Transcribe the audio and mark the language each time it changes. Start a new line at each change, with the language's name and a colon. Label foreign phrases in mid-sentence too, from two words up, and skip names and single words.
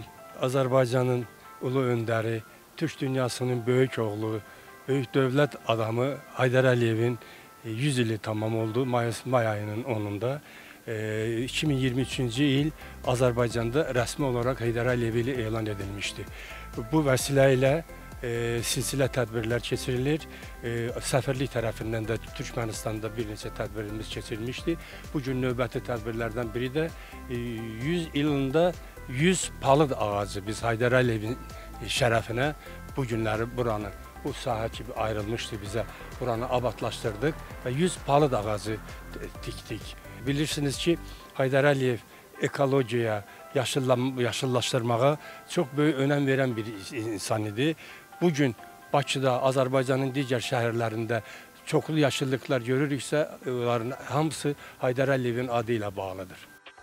Turkish: Azerbaycan'ın ulu önderi, Türk dünyasının büyük oğlu, büyük devlet adamı Heydər Əliyev'in 100 yılı tamam oldu May ayının 10'unda. 2023. yıl Azerbaycan'da resmi olarak Heydər Əliyev ili elan edilmişti. Bu vesileyle
Azerbaijani: silsile tədbirlər keçirilir. Səfirlik tərəfindən də Türkmenistan'da bir neçə tədbirimiz keçirilmişdi. Bugün növbəti tədbirlərdən biri də 100 ilində 100 palıd ağacı biz Heydər Əliyevin şərəfinə bu günləri buranı, bu sahə kimi ayrılmışdı bize, buranı abadlaşdırdıq və 100 palıd ağacı dikdik. Bilirsiniz ki, Heydər Əliyev ekologiyaya,
Turkish: yaşıllaşdırmağa çok büyük önem veren bir insan idi.
Azerbaijani: Bugün Bakıda, Azərbaycanın digər şəhərlərində çoxlu yaşıllıklar görürüksə, onların hamısı Heydər Əliyevin adı ilə bağlıdır.